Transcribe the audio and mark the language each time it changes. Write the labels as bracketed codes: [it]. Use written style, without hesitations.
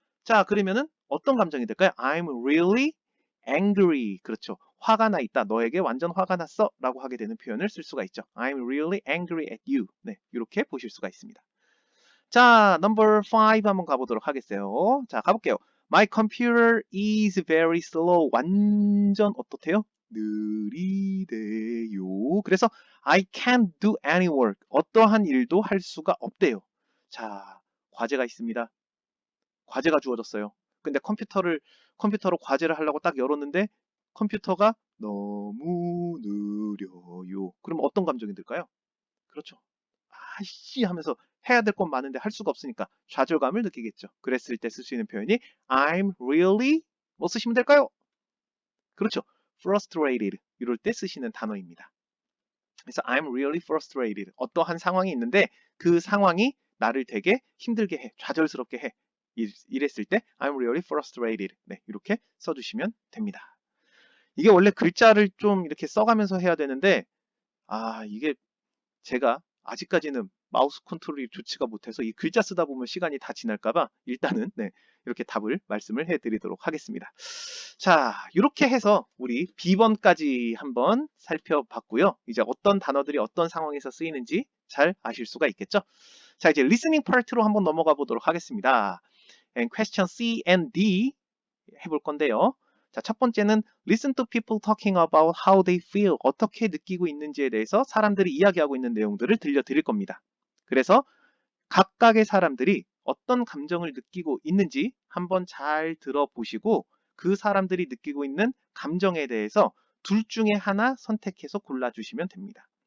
[ko] 자, 그러면은 어떤 감정이 들까요? [en] I'm really angry. [ko] 그렇죠. 화가 나 있다. 너에게 완전 화가 났어. 라고 하게 되는 표현을 쓸 수가 있죠. [en] I'm really angry at you. [ko] 네, 이렇게 보실 수가 있습니다. 자, number 5 한번 가보도록 하겠어요. 자, 가볼게요. [en] My computer is very slow. [ko] 완전 어떻대요? 느리대요. 그래서 [en] I can't do any work. [ko] 어떠한 일도 할 수가 없대요. 자, 과제가 있습니다. 과제가 주어졌어요. 근데 컴퓨터로 과제를 하려고 딱 열었는데 컴퓨터가 너무 느려요. 그럼 어떤 감정이 들까요? 그렇죠. 아이씨 하면서 해야 될 건 많은데 할 수가 없으니까 좌절감을 느끼겠죠. 그랬을 때 쓸 수 있는 표현이 [en] I'm really [ko] 뭐 쓰시면 될까요? 그렇죠. frustrated 이럴 때 쓰시는 단어입니다. 그래서 [en] I'm really frustrated. [ko] 어떠한 상황이 있는데 그 상황이 나를 되게 힘들게 해, 좌절스럽게 해. 이랬을 때 [en] I'm really frustrated. [ko] 네, 이렇게 써주시면 됩니다. 이게 원래 글자를 좀 이렇게 써가면서 해야 되는데 이게 제가 아직까지는 마우스 컨트롤이 좋지가 못해서 이 글자 쓰다 보면 시간이 다 지날까봐 일단은 네, 이렇게 답을 말씀을 해드리도록 하겠습니다. 자, 이렇게 해서 우리 B번까지 한번 살펴봤고요. 이제 어떤 단어들이 어떤 상황에서 쓰이는지 잘 아실 수가 있겠죠? 자, 이제 리스닝 파트로 한번 넘어가 보도록 하겠습니다. [en] And question C and D [ko] 해볼 건데요. 자, 첫 번째는 [en] listen to people talking about how they feel. [ko] 어떻게 느끼고 있는지에 대해서 사람들이 이야기하고 있는 내용들을 들려드릴 겁니다. 그래서 각각의 사람들이 어떤 감정을 느끼고 있는지 한번 잘 들어보시고 그 사람들이 느끼고 있는 감정에 대해서 둘 중에 하나 선택해서 골라주시면 됩니다.